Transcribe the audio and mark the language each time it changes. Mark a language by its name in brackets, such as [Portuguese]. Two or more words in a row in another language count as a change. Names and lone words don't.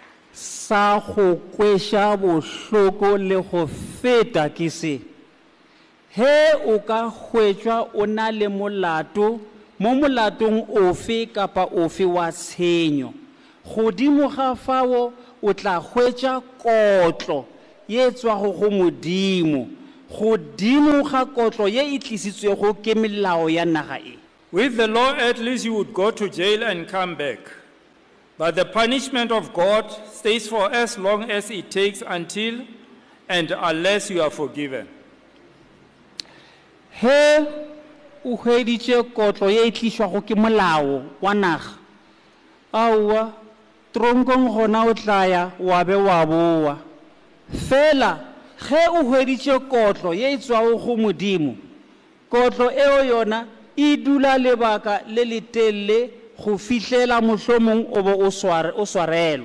[Northern Sotho] Sa go kwesha bohloko le go feta ke se he o ka hwetšwa o na le molato mo molatong ofe kapa ofe wa tshenyo godimo ga fao o tla hwetša kotlo ye tswago go modimo godimo ga kotlo ye e tlisitswego ke melao ya naga e. [English] With the law, at least you would go to jail and come back. But the punishment of God stays for as long as it takes until and unless you are forgiven. [Northern Sotho] He o hweditše kotlo ye e tlišwago ke molao wa naga aowa tronkong gona o tlaya wa be wa boa fela ge o hweditše kotlo ye e tswago go modimo kotlo eo yona e dula lebaka le letelele go fihlela mohlomong o bo o swarelwa.